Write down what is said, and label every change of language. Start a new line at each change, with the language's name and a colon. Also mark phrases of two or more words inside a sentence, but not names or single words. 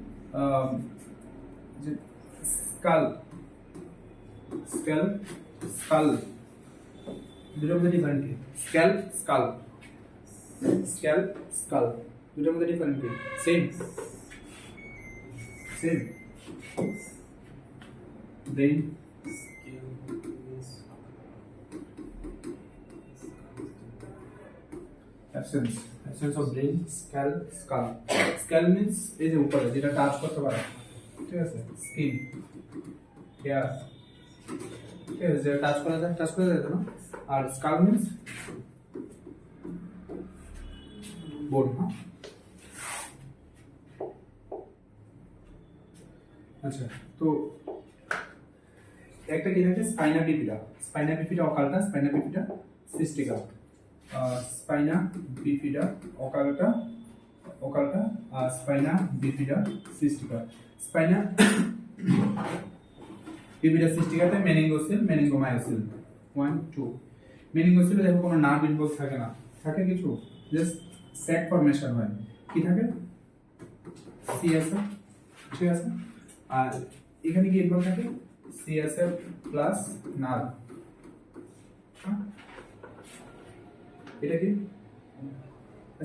Bangla: যে স্কাল দুটোর মধ্যে ডিফারেন্ট কি? স্কাল দুটোর মধ্যে ডিফারেন্ট কি?
English: same brain absence of brain, skull means
Bangla: এই যে উপরে যেটা টাচ করতে পারে, ঠিক আছে,
English: skin, hair,
Bangla: ঠিক আছে, যেটা টাচ করা যায় না।
English: আর skull means bone.
Bangla: আচ্ছা, তো একটা কি থাকে?
English: spina bifida occulta, spina bifida cystica. Spina bifida occulta, spina bifida cystica. Spina bifida cystica তে meningocele, meningomyocele 1 2।
Bangla: meningocele দেখো কোনো
English: nerve involve
Bangla: থাকে না, থাকে কিছু
English: just sac formation
Bangla: হয়। কি থাকে? CSF, ঠিক আছে। আর এখানে কি ইনভলভ থাকে?
English: CSF plus nerve.
Bangla: এটা কি?